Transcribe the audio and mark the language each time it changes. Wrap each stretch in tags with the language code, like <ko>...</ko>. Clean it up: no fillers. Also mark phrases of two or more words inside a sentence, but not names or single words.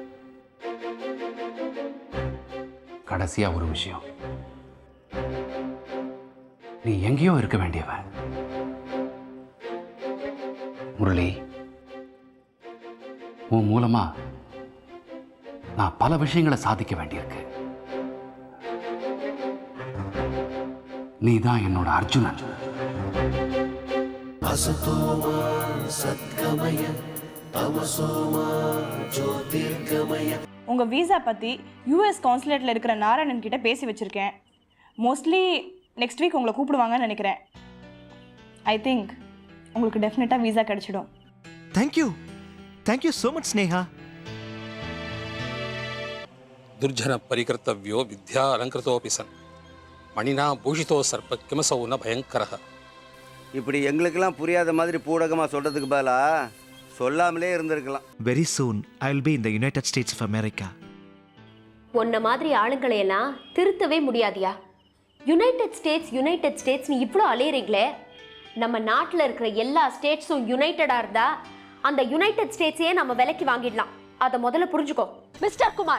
<ta>கடைசியா ஒரு விஷயம், நீ எங்கேயோ இருக்க வேண்டியவன். முரளி, உன் மூலமா நான் பல விஷயங்களை சாதிக்க வேண்டியிருக்கு. நீ தான் என்னோட அர்ஜுனன்.</ta> <sa>असतोमा सद्गमय तमसोमा ज्योतिर्गमय.</sa> <ta>உங்கள் வீசா பற்றி யூஎஸ் கான்சுலேட்டில் இருக்கிற நாராயணன் கிட்ட பேசி வச்சுருக்கேன்.</ta> <en>mostly next week</en> <ta>உங்களை கூப்பிடுவாங்கன்னு நினைக்கிறேன்.</ta> <en>I think</en> <ta>உங்களுக்கு டெஃபினட்டாக வீசா கிடைச்சிடும்.</ta> <en>Thank you so much Sneha.</en> <sa>दुर्जन परिकृतव्यो विद्या अलंकृतोपि सन् मणिना भूषितो सर्प किमसौ न भयंकरः.</sa> <ta>இப்படி எங்களுக்கெல்லாம் புரியாத மாதிரி பூடகமாக சொல்கிறதுக்கு பதிலாக சொல்லாமலே இருந்திருக்கலாம்.</ta> <en>Very soon I will be in the United States of America.</en> <ta>உன்ன மாதிரி ஆளுங்களையெல்லாம் திருத்தவே முடியாதியா. யுனைடெட் ஸ்டேட்ஸ் நீ இவ்வளோ அலையிறீங்களே. நம்ம நாட்டில் இருக்கிற எல்லா ஸ்டேட்ஸும் யுனைடடாக இருந்தா அந்த யுனைடெட் ஸ்டேட்ஸையே நம்ம விலைக்கு வாங்கிடலாம். அதை முதல்ல புரிஞ்சுக்கோ மிஸ்டர் குமார்.</ta>